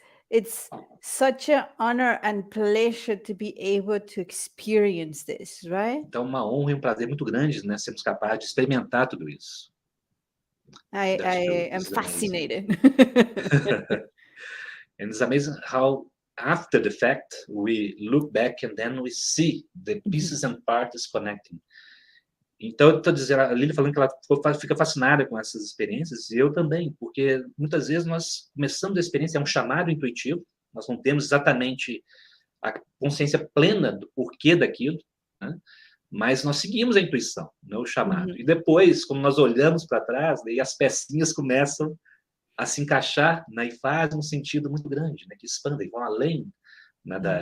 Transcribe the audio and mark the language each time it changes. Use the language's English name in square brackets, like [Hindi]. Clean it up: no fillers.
[English] It's such an honor and pleasure to be able to experience this, right? [Portuguese] Então, uma honra e um prazer muito grande, né, sermos capazes de experimentar tudo isso. [English] I am fascinated. And it's amazing how, after the fact, we look back and then we see the pieces and parts connecting. [Portuguese] Então, eu estou dizendo, a Lilly falando que ela fica fascinada com essas experiências, e eu também, porque muitas vezes nós começamos a experiência, é um chamado intuitivo, nós não temos exatamente a consciência plena do porquê daquilo, né? Mas nós seguimos a intuição, né, o chamado. E depois, quando nós olhamos para trás, daí as pecinhas começam a se encaixar, né, e fazem um sentido muito grande, né, que expandem, vão além, né,